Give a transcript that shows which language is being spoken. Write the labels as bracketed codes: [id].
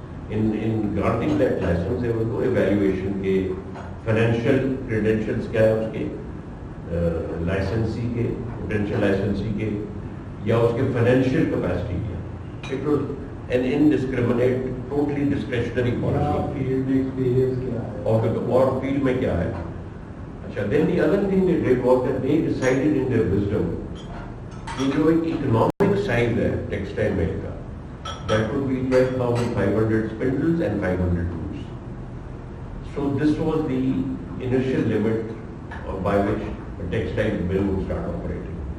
[en] In granting that license, there was no evaluation के financial credentials क्या है उसके, licensee के, potential licensee के, या उसके financial capacity क्या. It was an indiscriminate, totally discretionary policy. [hi] Field में experience क्या है? और field में क्या है? [en] Then the other thing they did was that they decided in their wisdom कि जो एक economic size है textile mill का, that would be 12,500 spindles and 500 looms. So this was the initial limit by which a textile mill would start operating.